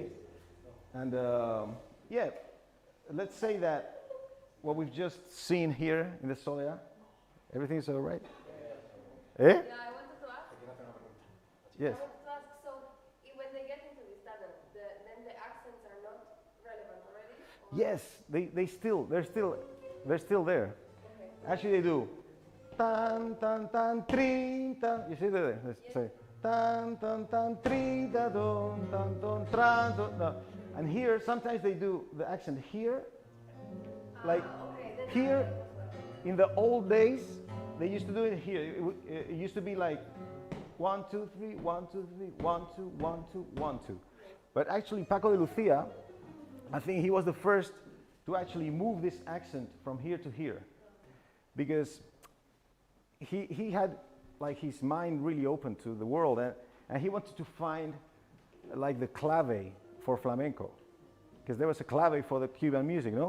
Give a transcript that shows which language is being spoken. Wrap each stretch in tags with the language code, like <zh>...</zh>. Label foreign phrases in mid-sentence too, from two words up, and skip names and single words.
<en>And yeah, let's say that what we've just seen here in the Soleá, everything's all right? Eh? Yeah, I wanted to ask. Yes. I wanted to ask, so when they get into this tunnel, then the accents are not relevant already? Or? Yes, they're still there. Okay. Actually, they do. Tan tan tan tri tan. You see there? Let's say tan tan tan tri da don tan don tran don. No. And here, sometimes they do the accent here, like Okay, here. In the old days, they used to do it here. It used to be like 1 2 3 1 2 3 1 2 1 2 1 2. But actually, Paco de Lucia, I think he was the first to actually move this accent from here to here, because he had like his mind really open to the world, and he wanted to find like the clave for flamenco, because there was a clave for the Cuban music, no?</en>